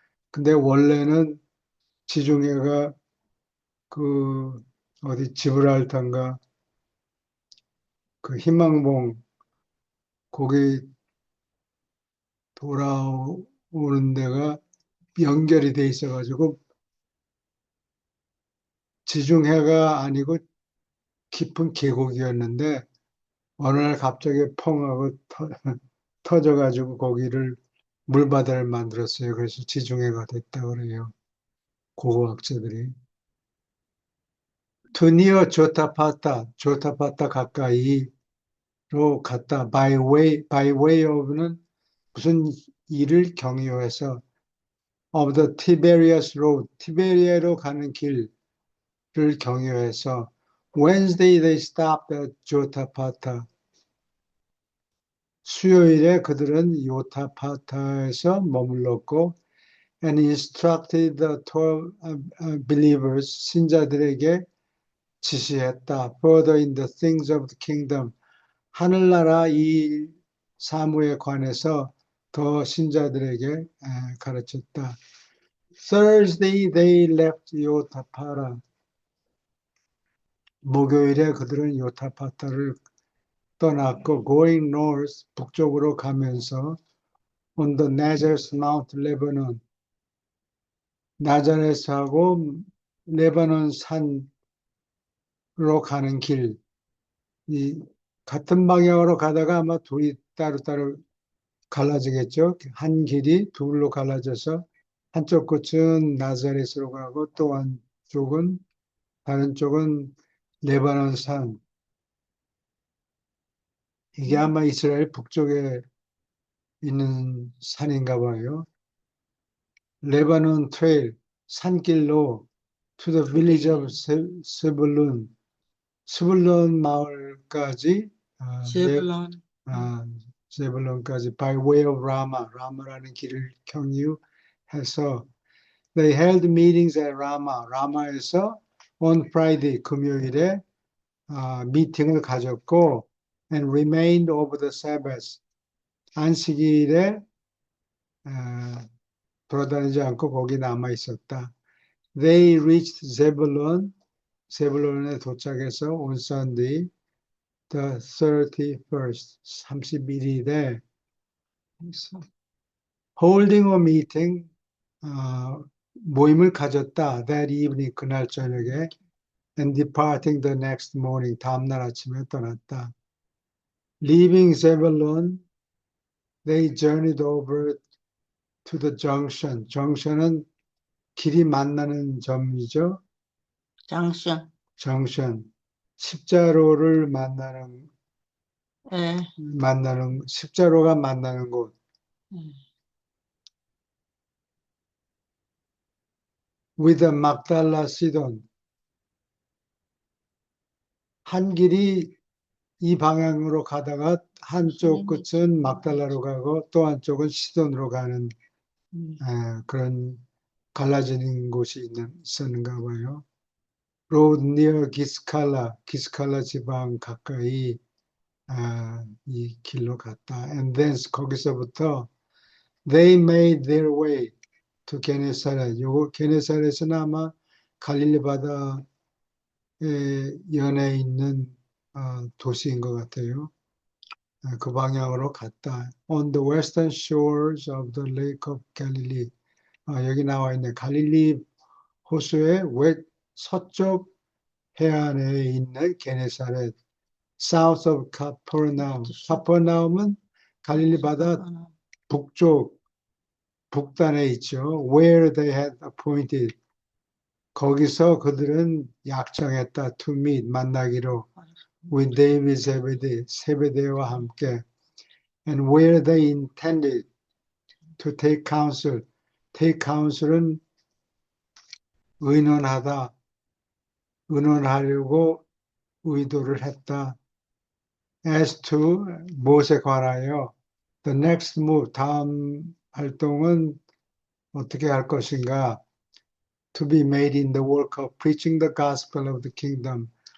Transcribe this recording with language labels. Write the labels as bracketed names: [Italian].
[Korean] 근데 원래는 지중해가 어디 지브랄타인가 그 희망봉 거기 돌아오는 데가 연결이 돼 있어가지고 지중해가 아니고 깊은 계곡이었는데 어느 날 갑자기 펑 하고 터져가지고 거기를 물바다를 만들었어요. 그래서 지중해가 됐다 그래요. 고고학자들이. 투니어 조타파타 가까이로 갔다. [English] by way of는 [Korean] 무슨 일을 경유해서 [English] of the Tiberias Road, [Korean] 티베리아로 가는 길을 경유해서 [English] Wednesday they stopped at Jotapata. [Korean] 수요일에 그들은 요타파타에서 머물렀고 [English] and instructed the 12 believers, [Korean] 신자들에게 지시했다. [English] Further in the things of the kingdom, [Korean] 하늘나라 이 사무에 관해서 더 신자들에게 가르쳤다. [English] Thursday they left 요타파라. [Korean] 목요일에 그들은 요타파타를 떠났고 [English] going north [Korean] 북쪽으로 가면서 [English] on the Nazareth Mount Lebanon [Korean] 나자렛하고 레바논 산으로 가는 길, 이 같은 방향으로 가다가 아마 둘이 따로따로 갈라지겠죠. 한 길이 둘로 갈라져서 한쪽 끝은 나자렛으로 가고 또 한쪽은 다른 쪽은 레바논 산. 이게 아마 이스라엘 북쪽에 있는 산인가 봐요. 레바논 트레일, 산길로 [English] to the village of [Korean] 세불룬, 스불론 마을까지, 제블론. 세불론까지 [English] by way of Rama, [Korean] 라마라는 길을 경유해서 [English] they held meetings at Rama, [Korean] 라마에서 [English] on Friday, [Korean] 금요일에 미팅을 가졌고 [English] and remained over the Sabbath. [Korean] 안식일에 돌아다니지 않고 거기 남아 있었다. [English] They reached Zebulun. [Korean] 세불론에 도착해서 [English] on Sunday, the 31st, [Korean] 31일에 [English] holding a meeting, [Korean] 모임을 가졌다. [English] That evening, [Korean] 그날 저녁에 [English] and departing the next morning, [Korean] 다음날 아침에 떠났다. [English] Leaving Zebulun, they journeyed over to the junction. [Korean] junction은 길이 만나는 점이죠. 장션. junction. 십자로를 예. 십자로가 만나는 곳. [English] with the Magdala Sidon. [Korean] 한 길이 이 방향으로 가다가 한쪽 끝은 막달라로 가고 또 한쪽은 시돈으로 가는 그런 갈라지는 곳이 있었는가 봐요. [English] Road near [Korean] 기스칼라 지방 가까이 이 길로 갔다. [English] And then [Korean] 거기서부터 [English] they made their way to 게네사렛. [Korean] 요거 게네사렛은 아마 갈릴리 바다에 연해 있는 도시인 것 같아요. 그 방향으로 갔다. [English] On the western shores of the Lake of Galilee. [Korean] 여기 나와 있네. 갈릴리 호수의 서쪽 해안에 있는 게네사렛. [English] South of Capernaum. [Korean] 카퍼나움은 갈릴리 바다 북쪽, 북단에 있죠. [English] Where they had appointed. [Korean] 거기서 그들은 약정했다. [English] To meet, [Korean] 만나기로. [English] With David [Korean] 세베대와 함께. [English] And where they intended to take counsel. [Korean] Take counsel은 의논하려고 의도를 했다. [English] As to [Korean] 무엇에 관하여 [English] the next move, [Korean] 다음 활동은 어떻게 할 것인가? [English] To be made in the work of preaching the gospel of the kingdom.